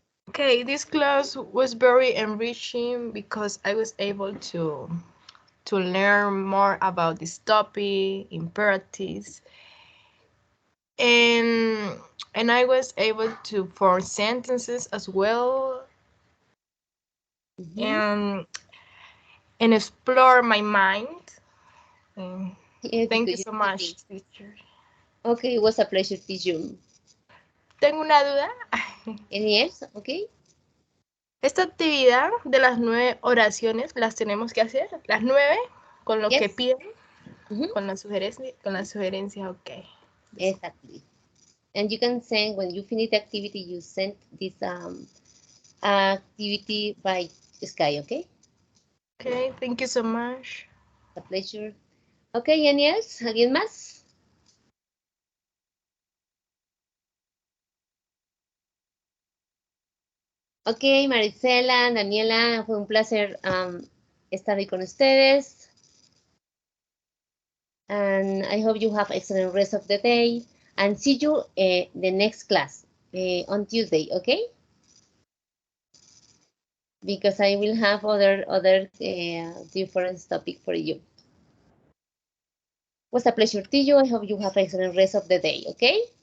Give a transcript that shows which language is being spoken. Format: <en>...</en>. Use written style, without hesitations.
<en>Okay, this class was very enriching because I was able to learn more about this topic, imperatives, and I was able to form sentences as well, and explore my mind. Thank you so much, teacher. Okay, it was a pleasure to teach you.</en> <es>Tengo una duda.</es> <en>Any else? Okay.</en> <es>Esta actividad de las 9 oraciones las tenemos que hacer, las 9, con lo que piden, con la sugerencia, ok.</es> <en>Exactly. And you can send, when you finish the activity, you send this activity by Sky, okay? Okay, thank you so much. A pleasure. Okay, any else? ¿Alguien más?</en> <es>Ok, Marisela, Daniela, fue un placer estar ahí con ustedes.</es> <en>And I hope you have excellent rest of the day. And see you the next class on Tuesday, okay? Because I will have other different topic for you. It was a pleasure to you. I hope you have excellent rest of the day, okay?</en>